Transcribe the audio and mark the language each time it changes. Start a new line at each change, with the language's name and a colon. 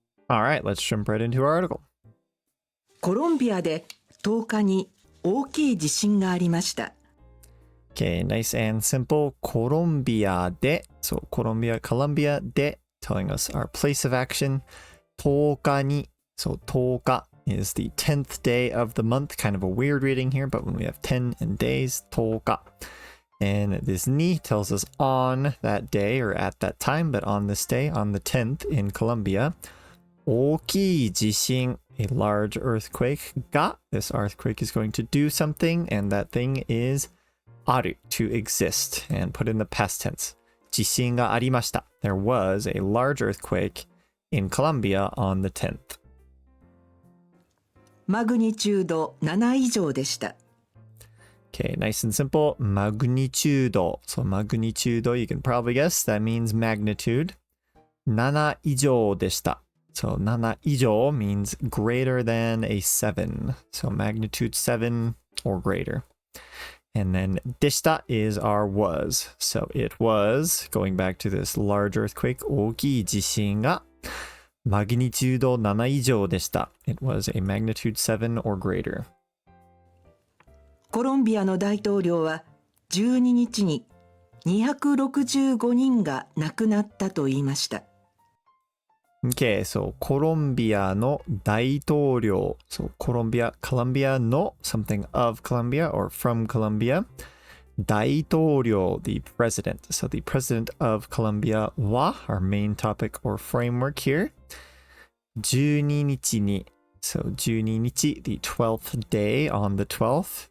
English: All right, let's jump right into our article.
Japanese: コロンビアで 10日に大きい地震がありました。
English: Okay, nice and simple. コロンビアで、so コロンビアで telling us our place of action. 10日に、so 10日 is the 10th day of the month. Kind of a weird reading here, but when we have 10 and days, 10日. And this ni tells us on that day or at that time, but on this day, on the 10th in Colombia, 大きい地震, a large earthquake が, this earthquake is going to do something, and that thing is ある to exist, and put in the past tense.
Japanese: 地震がありました.
English: There was a large earthquake in Colombia on the 10th.
Japanese: マグニチュード7以上でした。
English: Okay, nice and simple. Magnitude. So magnitude, you can probably guess, that means magnitude.
Japanese: 7以上でした.
English: So 7以上 means greater than a 7. So magnitude 7 or greater. And then でした is our was. So it was, going back to this large earthquake,
Japanese: 大きい地震がマグニチュード7以上でした.
English: It was a magnitude 7 or greater.
Japanese: コロンビアの大統領は12日に265人が亡くなったと言いました。
English: Okay, so コロンビアの大統領。 So コロンビアの something of Colombia or from Colombia. 大統領 the president. So the president of Colombia は our main topic or framework here. 12日に So 12日, the 12th day on the 12th.